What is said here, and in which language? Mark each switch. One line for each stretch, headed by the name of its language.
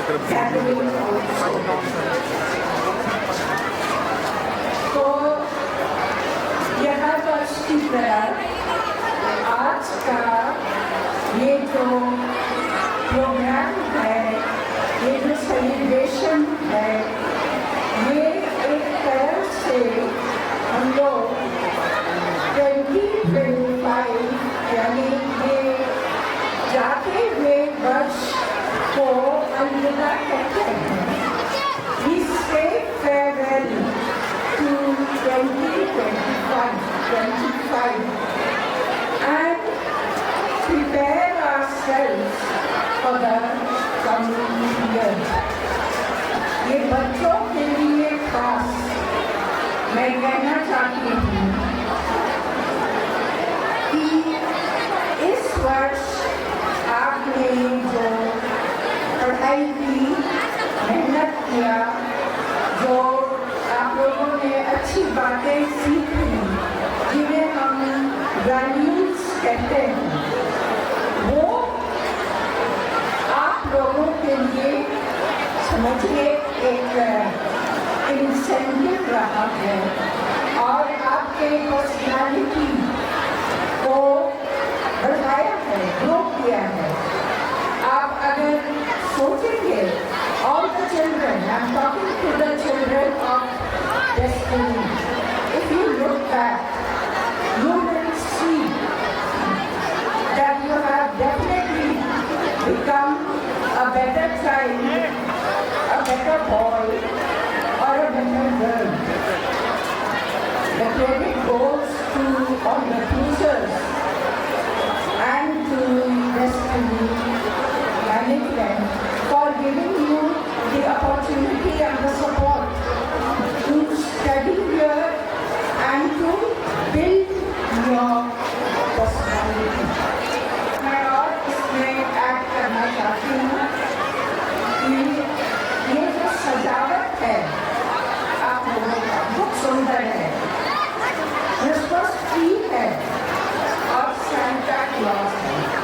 Hindi: gathering तो यह वर्ष की तरह आज का ये जो प्रोग्राम है, ये जो सेलिब्रेशन है, ये एक तरह से हम लोग 2025 यानी ये जाते हुए वर्ष को अलविदा कहते हैं।
English: We say farewell to 2025 and prepare ourselves for the standard.
Hindi: ये बच्चों के लिए खास मैं कहना चाहती हूँ कि इस वर्ष आपने जो पढ़ाई की, मेहनत किया, जो आप लोगों ने अच्छी बातें सीखी, जिन्हें हम वैल्यूज कहते हैं, वो आप लोगों के लिए समझिए एक इंसेंटिव रहा है और आपके पर्सनालिटी को बढ़ाया है, ग्रो किया है। आप अगर सोचेंगे,
English: all the children, I'm talking to the children of destiny, if you look back, you will see that you have definitely become a better child, a better boy, or a better girl. The credit goes to all the teachers and to Destiny Management for giving you the opportunity and the support to study here and to build your personality.
Hindi: मैं और इसमें add करना चाहती हूँ कि ये जो सजावट है आप लोगों का बहुत सुंदर है, क्रिसमस ट्री है और सांता क्लॉज है।